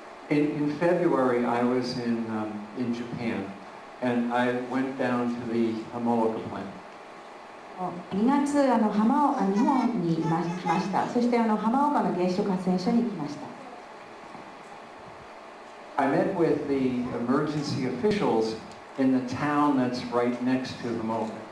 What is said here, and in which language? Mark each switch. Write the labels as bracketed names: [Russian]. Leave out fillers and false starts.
[English] In February, I was in Japan, and I went down to the Hamoka plant. [Japanese] 2月日本に来ました。そして浜岡の原子力発電所に来ました。 [English] I met with the emergency officials in the town that's right next to Hamoka.